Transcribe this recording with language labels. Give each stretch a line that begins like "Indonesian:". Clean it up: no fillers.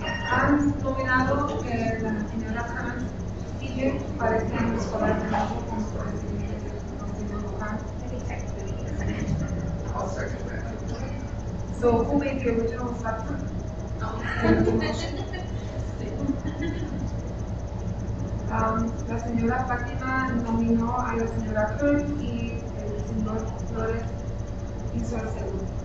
Spanish: Han nominado la señora Karen sigue para este año escolar de nuevo como presidente del consejo local.
English: I'll second that. So who made the original motion?
Spanish: La señora Fátima nominó a la señora Kern y el señor Flores hizo el segundo.